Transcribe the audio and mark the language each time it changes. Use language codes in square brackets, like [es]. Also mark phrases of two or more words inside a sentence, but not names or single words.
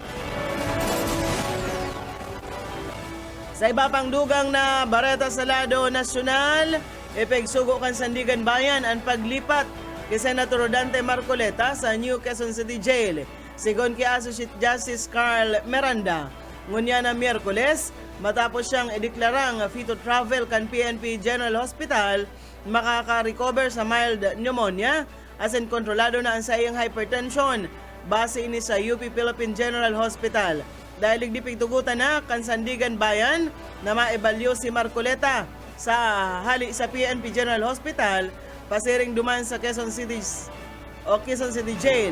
[bik] Sa iba pang dugang na Bareta sa lado nasyonal, ipegsugo kan Sandigan Bayan ang paglipat kay Senator Dante Marcoleta sa New Quezon City Jail. Sigon kay Associate Justice Carl Miranda, ngunya na Miyerkules, matapos siyang ideklarang [en] fit to travel [bik] kan PNP General Hospital, makaka-recover sa [en] mild pneumonia, as in [bik] kontrolado na ang sayang hypertension, base ini sa UP Philippine General Hospital. Dahil igdipigtugutan na kan Sandigan Bayan na maibalyo si Marcoleta sa hali sa PNP General Hospital, pasiring duman sa Quezon City Jail.